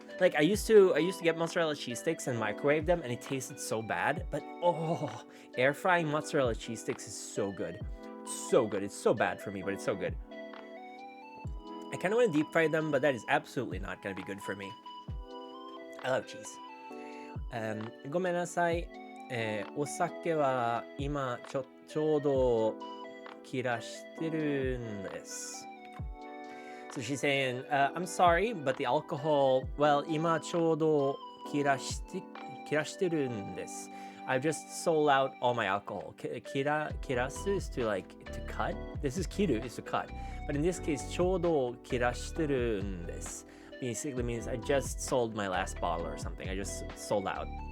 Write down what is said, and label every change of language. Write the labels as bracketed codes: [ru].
[en] Like I used to get mozzarella cheese sticks and microwave them, and it tasted so bad. But oh, air frying mozzarella cheese sticks is so good. So good. It's so bad for me, but it's so good. I kind of want to deep fry them, but that is absolutely not going to be good for me. I love cheese. [ja] ごめんなさい。お酒は今ちょうど切らしてるんです。 [en] So she's saying, I'm sorry, but the alcohol, well, [ja] 今ちょうど切らしてるんです。 [en] I've just sold out all my alcohol. Kirasu is to cut. This is kiru, is to cut. But in this case, [ja] ちょうど切らしてるんです。 [en] Basically means I just sold my last bottle or something. I just sold out.